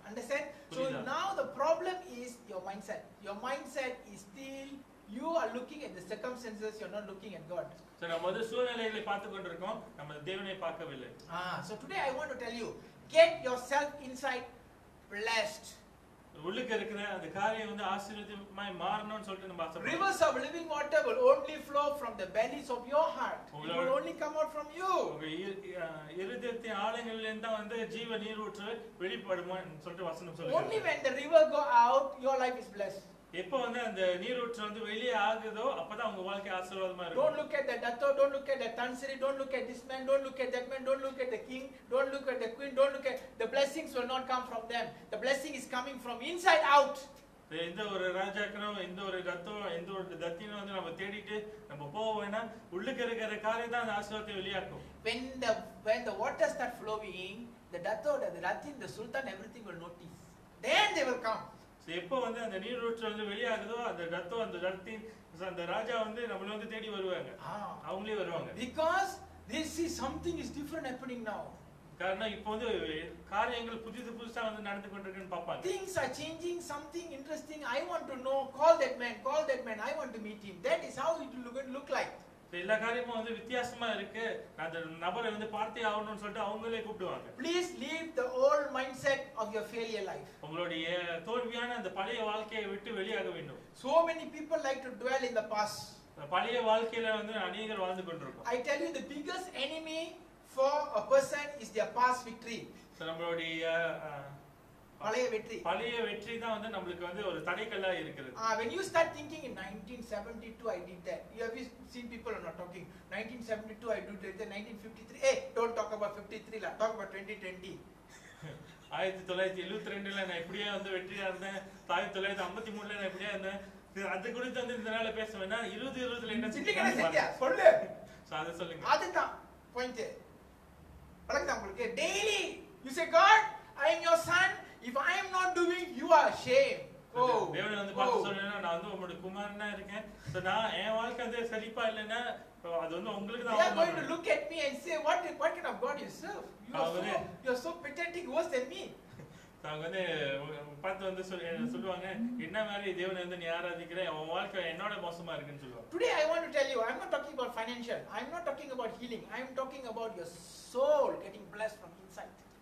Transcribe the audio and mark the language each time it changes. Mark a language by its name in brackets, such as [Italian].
[English] Understand? So now the problem is your mindset. Your mindset is still you are looking at the circumstances, you're not looking at God. [Tamil] So நம்ம வந்து சூழ்நிலைகளை பார்த்து கொண்டிருக்கோம், நம்ம தேவனை பார்க்கவில்லை. [English] So today I want to tell you, get yourself inside blessed. [Tamil] உள்ளுக்கு இருக்கிற அந்த காரியம் வந்து ஆசீர்வாதமாய் மாறணும்னு சொல்லிட்டு நம்ம ஆசைப்படுறோம். [English] Rivers of living water will only flow from the bellies of your heart. It will only come out from you. [Tamil] உங்க இருதயத்தின் ஆழங்களில் இருந்து வந்து ஜீவ நீர் ஊற்று வெளிப்படுமான்னு சொல்லிட்டு வசனம் சொல்லுது. [English] Only when the river go out, your life is blessed. [Tamil] எப்போ வந்து அந்த நீர் ஊற்று வந்து வெளியே ஆகுதோ அப்பதான் உங்க வாழ்க்கை ஆசீர்வாதமா இருக்கும். [English] Don't look at the dato, don't look at the tansiri, don't look at this man, don't look at that man, don't look at the king, don't look at the queen, don't look at the blessings will not come from them. The blessing is coming from inside out. [Tamil] எந்த ஒரு ராஜாக்கனும் எந்த ஒரு தத்தம் எந்த ஒரு தத்தினும் வந்து நம்ம தேடிட்டு நம்ம போவேனா உள்ளுக்கு இருக்கிற காரியம் தான் அந்த ஆசீர்வாதத்தை வெளியாக்கும். [English] When the water start flowing, the dato, the ratin, the sultan, everything will notice. Then they will come. [Tamil] எப்போ வந்து அந்த நீர் ஊற்று வந்து வெளியாகுதோ அந்த தத்தம் அந்த ரத்தின் அந்த ராஜா வந்து நம்மள வந்து தேடி வருவாங்க. அவங்களே வருவாங்க. [English] Because this is something is different happening now. [Tamil] காரணம் இப்போ வந்து காரியங்கள் புதுசா வந்து நடந்து கொண்டிருக்குன்னு பாப்பாங்க. [English] Things are changing, something interesting. I want to know. Call that man. I want to meet him. That is how it will look like. [Tamil] எல்லா காரியமும் வந்து வித்தியாசமா இருக்கு. அந்த நபரை வந்து பார்த்தே ஆகணும்னு சொல்லிட்டு அவங்களே கூப்பிடுவாங்க. [English] Please leave the old mindset of your failure life. [Tamil] உங்களுடைய தோல்வியான அந்த பழைய வாழ்க்கையை விட்டு வெளியாக வேண்டும். [English] So many people like to dwell in the past. [Tamil] பழைய வாழ்க்கையில வந்து அநேகர் வாழ்ந்து கொண்டிருக்கோம். [English] I tell you the biggest enemy for a person is their past victory. [Tamil] நம்மளுடைய பழைய வெற்றி தான் வந்து நமக்கு வந்து ஒரு தடைக்கல்லா இருக்குது. [English] When you start thinking in 1972 I did that. You have seen people are not talking 1972 I did that, 1953 hey don't talk about 53 la, talk about 2020. [Tamil] 1972ல நான் இப்படியே வந்து வெற்றியா இருந்தேன். 1953ல நான் இப்படியே இருந்தேன். அது குறித்து வந்து இந்த நாள்ல பேசுவேன்னா 2020ல என்ன செஞ்சீங்க சொல்லு. அத சொல்லுங்க. அதுதான் பாயிண்ட். பழகுதா உங்களுக்கு? [English] Daily you say God I am your son. If I am not doing, you are ashamed. [Tamil] தேவன் வந்து பார்த்து சொல்றேன்னா நான் வந்து உங்களுடைய குமாரனா இருக்கேன். சோ நான் என் வாழ்க்கை வந்து சரிப்பா இல்லனா அது வந்து உங்களுக்கு தான். [English] They are going to look at me and say what kind of God you serve? You are so pathetic, worse than me. [Tamil] அவங்க வந்து பார்த்து வந்து சொல்லுவாங்க என்ன மாதிரி தேவனை வந்து நீ ஆராதிக்கிற உன் வாழ்க்கை என்னோட மோசமா இருக்குன்னு சொல்லுவாங்க. [English] Today I want to tell you, I am not talking about financial. I am not talking about healing. I am talking about your soul getting blessed from inside.